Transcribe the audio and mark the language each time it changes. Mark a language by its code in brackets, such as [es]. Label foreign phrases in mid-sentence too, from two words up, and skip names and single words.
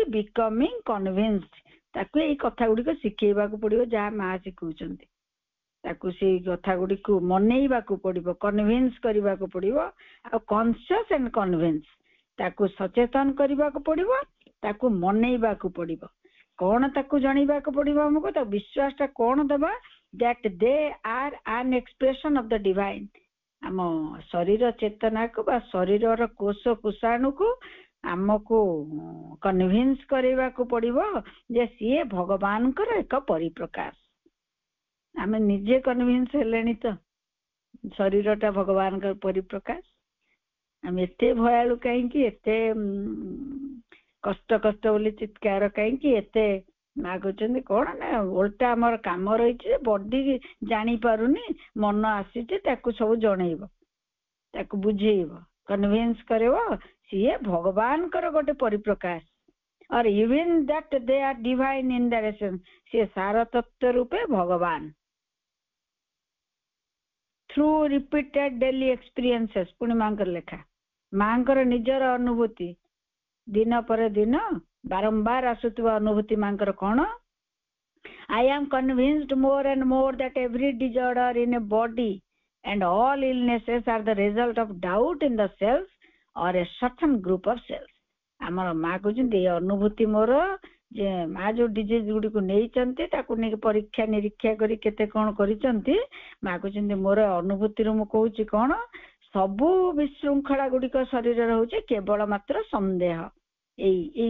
[en] becoming convinced, [or] ତାକୁ ଏଇ କଥା ଗୁଡିକ ଶିଖେଇବାକୁ ପଡିବ ଯାହା ମା ଶିଖଉଛନ୍ତି। ତାକୁ ସେଇ କଥା ଗୁଡିକୁ ମନେଇବାକୁ ପଡିବ, କନଭିନ୍ସ କରିବାକୁ ପଡିବ। ଆଉ [en] conscious and convince, [or] ତାକୁ ସଚେତନ କରିବାକୁ ପଡିବ, ତାକୁ ମନେଇବାକୁ ପଡିବ। କଣ ତାକୁ ଜଣେଇବାକୁ ପଡିବ ଆମକୁ? ତା ବିଶ୍ୱାସଟା କଣ ଦେବା? [en] that they are an expression of the divine। [or] ଆମ ଶରୀର ଚେତନାକୁ ବା ଶରୀରର କୋଷ କୋଷାଣୁକୁ ଆମକୁ କନଭିନ୍ସ କରିବାକୁ ପଡିବ ଯେ ସିଏ ଭଗବାନଙ୍କର ଏକ ପରିପ୍ରକାଶ। ଆମେ ନିଜେ କନଭିନ୍ସ ହେଲେଣି ତ ଶରୀରଟା ଭଗବାନଙ୍କର ପରିପ୍ରକାଶ। ଆମେ ଏତେ ଭୟାଳୁ କାହିଁକି, ଏତେ କଷ୍ଟ କଷ୍ଟ ବୋଲି ଚିତ୍କାର କାହିଁକି ଏତେ ମାଗୁଛନ୍ତି? କଣ ନା ଓଲଟା ଆମର କାମ ରହିଛି, ବଡି ଜାଣିପାରୁନି, ମନ ଆସିଛି ତାକୁ ସବୁ ଜଣେଇବ, ତାକୁ ବୁଝେଇବ, କନଭିନ୍ସ କରିବ ସିଏ ଭଗବାନଙ୍କର ଗୋଟେ ପରିପ୍ରକାଶ। [en] और even that they are divine in their essence, [or] ସେ ସାର ତତ୍ତ୍ୱ ରୂପେ ଭଗବାନ। [en] through repeated daily experiences [or] ପୁଣି ମାଙ୍କର ଲେଖା ମାଙ୍କର ନିଜର ଅନୁଭୂତି ଦିନ ପରେ ଦିନ ବାରମ୍ବାର ଆସୁଥିବା ଅନୁଭୂତି ମାଙ୍କର କଣ [en] I am convinced more and more that every disorder in a body and all illnesses are the result of doubt in the cells or a certain group of cells. [or] ଆମର ମା କହୁଛନ୍ତି ଏ ଅନୁଭୂତି ମୋର ଯେ ମା ଯୋଉ ଡିଜିଜ ଗୁଡିକୁ ନେଇଛନ୍ତି ତାକୁ ନେଇକି ପରୀକ୍ଷା ନିରୀକ୍ଷା କରି କେତେ କଣ କରିଛନ୍ତି ମା କହୁଛନ୍ତି ମୋର ଅନୁଭୂତିରୁ ମୁଁ କହୁଛି କଣ ସବୁ ବିଶୃଙ୍ଖଳା ଗୁଡିକ ଶରୀରରେ ହଉଛି କେବଳ ମାତ୍ର ସନ୍ଦେହ ଏଇ